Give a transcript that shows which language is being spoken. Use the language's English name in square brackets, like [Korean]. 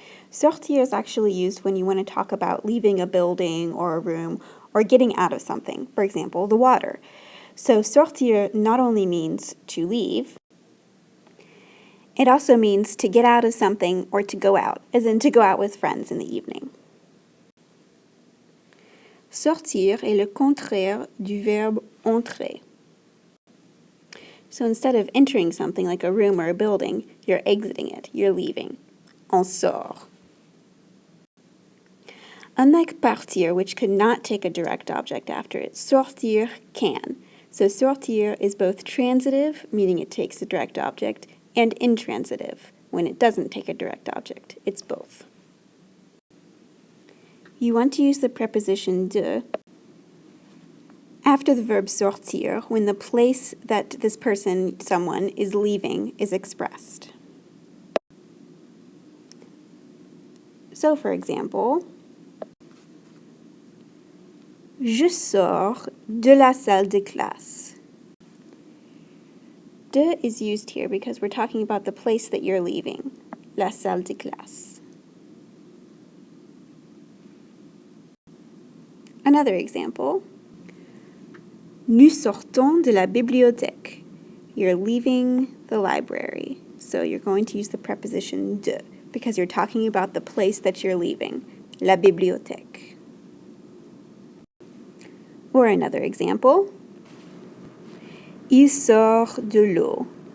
[English] Sortir is actually used when you want to talk about leaving a building or a room or getting out of something, for example, the water. So sortir not only means to leave, it also means to get out of something or to go out, as in to go out with friends in the evening. [French] Sortir est le contraire du verbe entrer. [English] So instead of entering something like a room or a building, you're exiting it, you're leaving. [French] On sort. [English] Unlike partir, which could not take a direct object after it, sortir can. So sortir is both transitive, meaning it takes a direct object, and intransitive, when it doesn't take a direct object. It's both. You want to use the preposition de after the verb sortir when the place that this person, someone, is leaving is expressed. So, for example, [French] Je sors de la salle de classe. [English] De is used here because we're talking about the place that you're leaving, [French] la salle de classe. [English] Another example, [French] Nous sortons de la bibliothèque. [English] You're leaving the library, so you're going to use the preposition de because you're talking about the place that you're leaving, la bibliothèque. Or another example, [French] Il sort de l'eau.